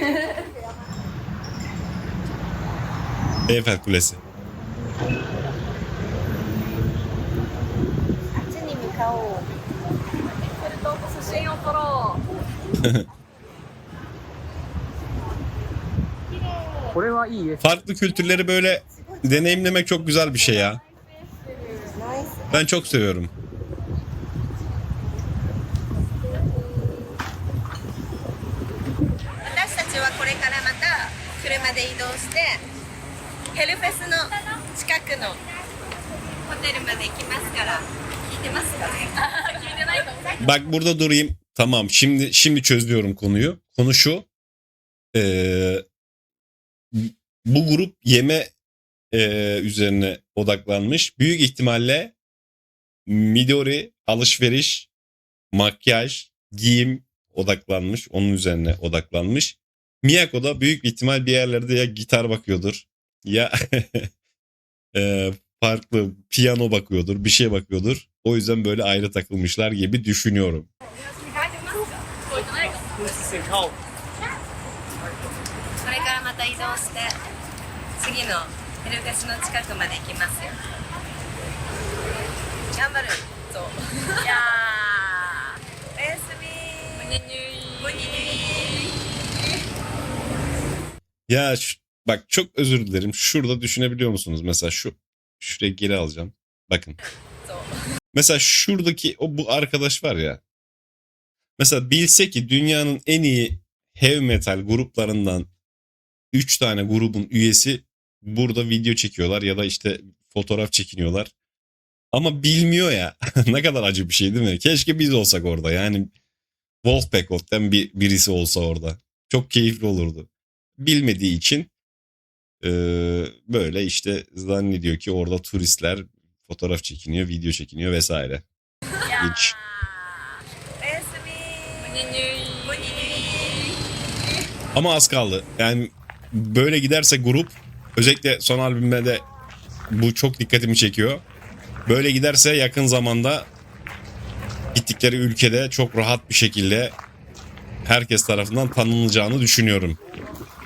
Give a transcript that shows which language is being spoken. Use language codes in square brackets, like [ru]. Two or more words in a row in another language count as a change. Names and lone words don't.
[tr] Eyfel Kulesi. [ja] あっちに向かおうそれと写真を撮ろう。これはいい絵。 [tr] Farklı kültürleri böyle deneyimlemek çok güzel bir şey ya. [ja] ナイス [tr] Ben çok seviyorum. [ja] 私たちはこれからまた車で移動してヘルフェスの近くのホテルまで行きますから聞いてますか聞いてないかも [tr] Bak burada durayım. Tamam, şimdi çözüyorum konuyu. Konu şu. Bu grup yeme üzerine odaklanmış. Büyük ihtimalle Midori alışveriş, makyaj, giyim odaklanmış. Onun üzerine odaklanmış. Miyako da büyük ihtimal bir yerlerde ya gitar bakıyordur ya farklı piyano bakıyordur, bir şey bakıyordur. O yüzden böyle ayrı takılmışlar gibi düşünüyorum. [ja] これからまた移動して次のヘルフェスの近くまで行きますよ頑張るそういやーおやすみむにゅ [tr] Ya bak çok özür dilerim. Şurada düşünebiliyor musunuz? Mesela şuraya geri alacağım. Bakın. Mesela şuradaki bu arkadaş var ya. Mesela bilse ki dünyanın en iyi [en] heavy metal [tr] gruplarından 3 tane grubun üyesi burada video çekiyorlar ya da işte fotoğraf çekiniyorlar. Ama bilmiyor ya. Ne kadar acı bir şey değil mi? Keşke biz olsak orada. Yani Wolfpack'ten birisi olsa orada. Çok keyifli olurdu. Bilmediği için böyle işte zannediyor ki orada turistler fotoğraf çekiniyor, video çekiniyor vesaire. Hiç. [ja] おやすみむにゅい [tr] Ama az kaldı. Yani böyle giderse grup, özellikle son albümde de bu çok dikkatimi çekiyor. Böyle giderse yakın zamanda gittikleri ülkede çok rahat bir şekilde herkes tarafından tanınacağını düşünüyorum.